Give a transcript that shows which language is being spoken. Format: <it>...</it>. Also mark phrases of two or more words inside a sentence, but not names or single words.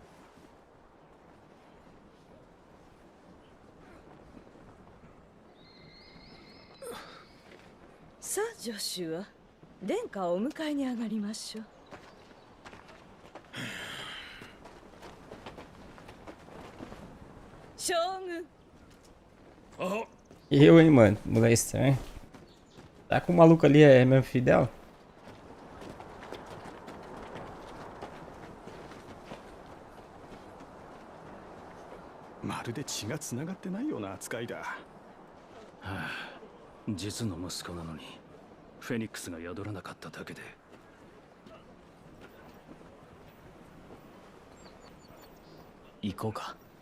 <ja>さあジョシュア、殿下をお迎えに上がりましょう。将軍。</ja> <pt>Eu, hein, mano. Mulher estranha. Tá com o maluco ali, é meu filho dela?</pt> <ja>まるで血がつながってないような扱いだ。はあ、実の息子なのにフェニックスが宿らなかっただけで。行こうか。</ja>